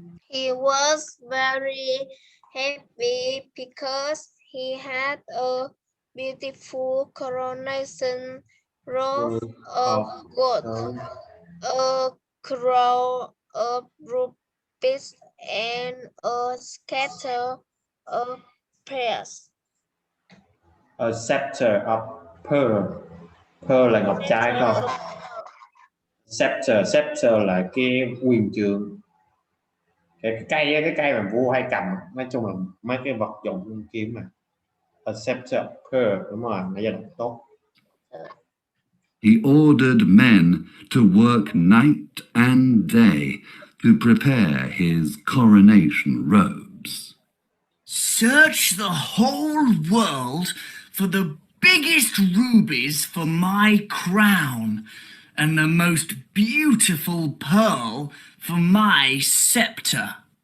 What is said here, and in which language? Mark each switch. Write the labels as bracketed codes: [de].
[en] He was very happy because he had a beautiful coronation robe of gold, a crown of rubies, and a scatter of pearls. A scepter of pearl. [vi] Pearl là ngọc trai không? Scepter là cái quyền trượng. Cái cây mà vua hay cầm, nói chung là mấy cái vật dụng kiếm mà. [en] A scepter of pearl, [vi] đúng rồi, nãy giờ đọc tốt. [en] He ordered men to work night and day to prepare his coronation robes. Search the whole world for the biggest rubies for my crown and the most beautiful pearl for my scepter,